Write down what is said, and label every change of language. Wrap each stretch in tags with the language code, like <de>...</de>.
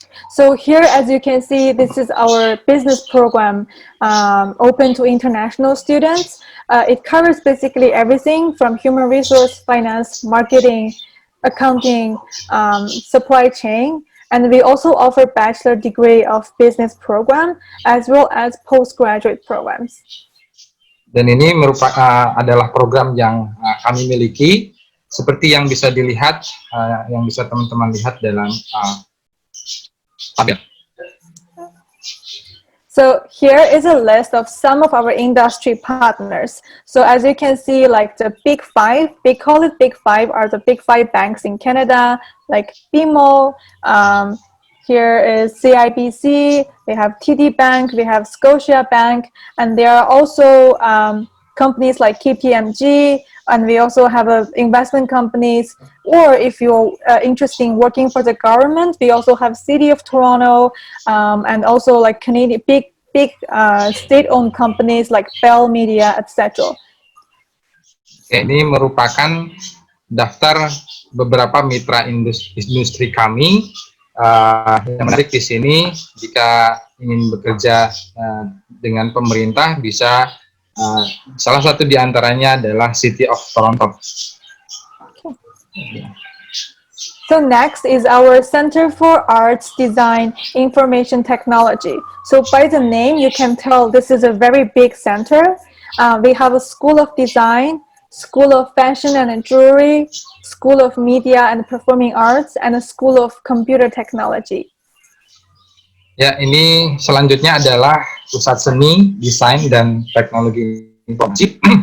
<en>So here, as you can see, this is our business program open to international students. It covers basically everything from human resource, finance, marketing, accounting, supply chain. And we also offer bachelor degree of business program as well as postgraduate programs.</en> <id>Dan ini merupakan adalah program yang kami miliki, seperti yang bisa dilihat, yang bisa teman-teman lihat dalam tabel.</id> <en>So here is a list of some of our industry partners. So as you can see, like the big five, they call it big five, are the big five banks in Canada, like BMO, here is CIBC, we have TD Bank, we have Scotia Bank, and there are also companies like KPMG, and we also have investment companies, or if you're interested in working for the government, we also have City of Toronto, and also like Canadian big state-owned companies like Bell Media, etc.</en> <id>Ini merupakan daftar beberapa mitra industri kami. Yang menarik di sini, jika ingin bekerja dengan pemerintah, bisa salah satu di antaranya adalah City of Toronto.</id> <en>So next is our Center for Arts, Design, Information Technology. So by the name, you can tell this is a very big center. We have a School of Design, School of Fashion and Jewelry, School of Media and Performing Arts, and a School of Computer Technology.</en> <id>Ya, ini selanjutnya adalah Pusat Seni, Desain, dan Teknologi Informasi.</id>